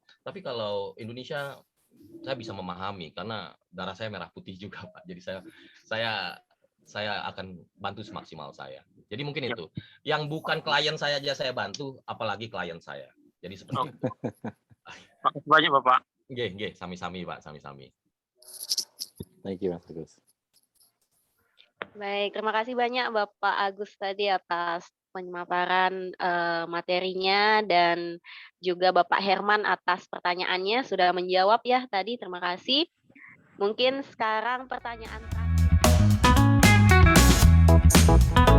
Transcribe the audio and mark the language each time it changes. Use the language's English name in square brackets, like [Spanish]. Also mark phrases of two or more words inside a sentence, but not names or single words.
[Indonesian] Tapi kalau Indonesia, saya bisa memahami karena darah saya merah putih juga, Pak. Jadi saya akan bantu semaksimal saya. Jadi mungkin itu. Yang bukan klien saya aja saya bantu, apalagi klien saya. Jadi seperti itu. Makasih banyak, Bapak. [Javanese] Nggih, sami-sami, Pak, sami-sami. [English] Thank you, [Indonesian] Mas Agus. Baik, terima kasih banyak Bapak Agus tadi atas pemaparan materinya, dan juga Bapak Herman atas pertanyaannya sudah menjawab ya tadi. Terima kasih. Mungkin sekarang pertanyaan terakhir.